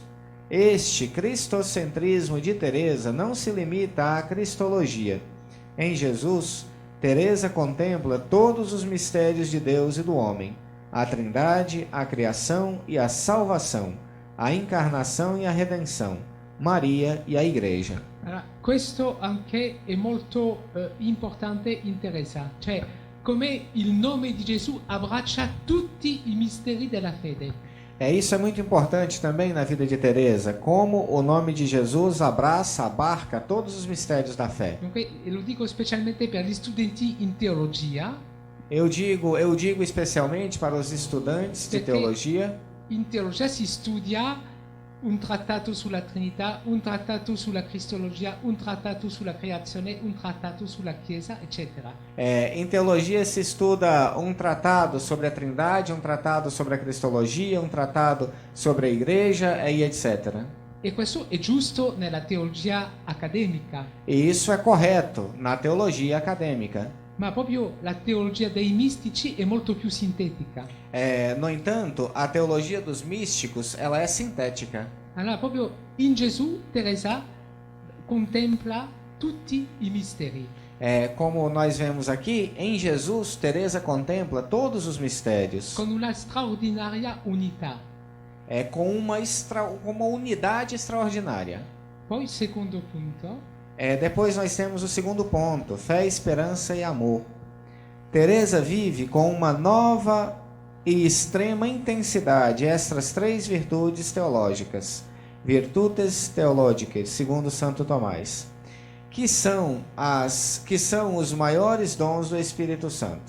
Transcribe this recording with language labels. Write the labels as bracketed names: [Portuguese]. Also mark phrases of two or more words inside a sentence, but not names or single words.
[Portuguese] Este cristocentrismo de Teresa não se limita à cristologia. Em Jesus, Teresa contempla todos os mistérios de Deus e do homem, a Trindade, a criação e a salvação, a encarnação e a redenção, Maria e a Igreja. [Italian] Allora, questo anche è molto importante in Teresa, cioè come il nome di Gesù abbraccia tutti i misteri della fede. [Portuguese] Isso é muito importante também na vida de Teresa, como o nome de Jesus abarca todos os mistérios da fé. [Italian] Dunque, lo dico specialmente per gli studenti in teologia. [Portuguese] Eu digo especialmente para os estudantes de teologia. [Italian] In teologia si studia un trattato sulla Trinità, un trattato sulla Cristologia, un trattato sulla creazione, un trattato sulla Chiesa, eccetera. [Portuguese] Em teologia se estuda um tratado sobre a Trindade, um tratado sobre a Cristologia, um tratado sobre a Igreja e etc. [Italian] E questo è giusto nella teologia accademica. [Portuguese] E isso é correto na teologia acadêmica. [Italian] Ma proprio la teologia dei mistici è molto più sintetica. [Portuguese] No entanto, a teologia dos místicos ela é sintética. [Italian] Allora, proprio in Gesù, Teresa contempla tutti i misteri. [Portuguese] Como nós vemos aqui, em Jesus, Teresa contempla todos os mistérios. [Italian] Con una straordinaria unità. [Portuguese] Com uma unidade extraordinária. [Italian] Poi, secondo punto. [Portuguese] Depois nós temos o segundo ponto, fé, esperança e amor. Teresa vive com uma nova e extrema intensidade estas 3 virtudes teológicas, virtudes teológicas, segundo Santo Tomás, que são os maiores dons do Espírito Santo.